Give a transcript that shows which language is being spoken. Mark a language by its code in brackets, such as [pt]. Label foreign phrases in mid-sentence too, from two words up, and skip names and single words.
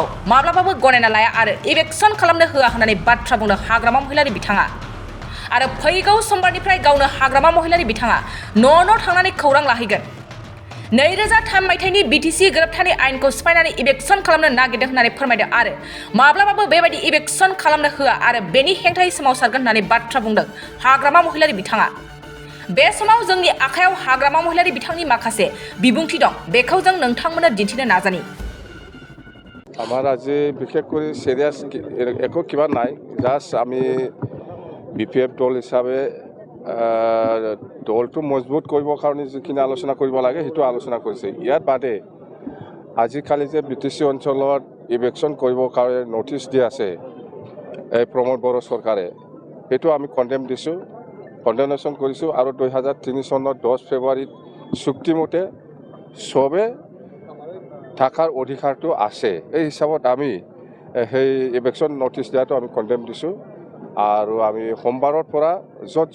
[brx] माब्लाबाबो गनायना लाया आरो इभिक्सन खालामनो होआ होननानै बाथ्रा बुंदों हाग्रामा महिलारि बिथाङा आरो फैगौ समबारनिफ्राय गावनो हाग्रामा महिलारि बिथाङा न' थांनानै खौरां लाहैगोन 2003 मायथाइनि बिटिसि गोरोबथानि आइनखौ सिफायनानै इभिक्सन खालामनो नागिरदों होननानै फोरमायदों आरो माब्लाबाबो बेबायदि इभिक्सन खालामनो होआ आरो बेनि हेंथायै सोमावसारगोन होननानै बाथ्रा बुंदों हाग्रामा महिलारि बिथाङा बे समाव जोंनि आखायाव हाग्रामा महिलारि बिथांनि माखासे बिबुंथि दं बेखौ जों नोंथांमोननो दिन्थिनो नाजानि [as] আমার আজি বিশেষ করে সিরিয়াস একো কিবা নাই জাস্ট আমি বিপিএফ দল হিসাবে দলটো মজবুত কৰিবৰ কাৰণে যিখিনি আলোচনা কৰিব লাগে সেইটো আলোচনা কৰিছে ইয়াৰ বাদে আজিকালি যে বিটিসি অঞ্চলত ইভিকশন কৰিবৰ কাৰণে নটিচ দি আছে এই প্ৰমোদ বড়ো চৰকাৰে সেইটো আমি কন্ডেম দিছোঁ কন্ডেমনেশ্যন কৰিছোঁ আৰু 2003 চনৰ 10 ফেব্ৰুৱাৰীত চুক্তিমতে সবে থাকাৰ অধিকাৰটো আছে এই হিচাপত আমি সেই ইভিকশন নটিচ দিয়াটো আমি কন্ডেম দিছোঁ আৰু আমি সোমবাৰৰ পৰা য'ত